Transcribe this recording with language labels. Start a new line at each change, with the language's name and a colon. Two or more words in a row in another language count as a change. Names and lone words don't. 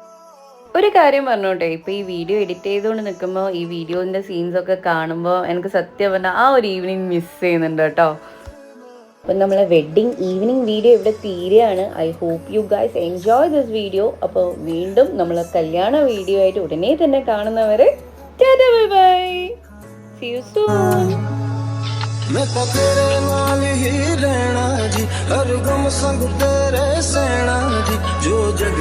Malayalam: ഒരു കാര്യം പറഞ്ഞോട്ടെ, ഇപ്പോൾ ഈ വീഡിയോ എഡിറ്റ് ചെയ്തുകൊണ്ട് നിൽക്കുമ്പോൾ ഈ വീഡിയോൻ്റെ സീൻസൊക്കെ കാണുമ്പോൾ എനിക്ക് സത്യം പറഞ്ഞാൽ ആ ഒരു
English: evening miss
Malayalam: ചെയ്യുന്നുണ്ട് കേട്ടോ. അപ്പം നമ്മളെ
English: wedding evening video
Malayalam: ഇവിടെ തീരെയാണ്.
English: I hope you guys enjoy this video.
Malayalam: അപ്പോൾ വീണ്ടും നമ്മൾ കല്യാണ വീഡിയോ ആയിട്ട് ഉടനെ തന്നെ കാണുന്നവരെ
English: tata bye bye, see you soon.
Punjabi: ਮੈਂ ਤੋ ਤੇਰੇ ਨਾਲ ਹੀ ਰਹਿਣਾ ਜੀ, ਹਰ ਗ਼ਮ ਸੰਗ ਤੇਰੇ ਸਹਿਣਾ ਜੀ, ਜੋ ਜੱਗ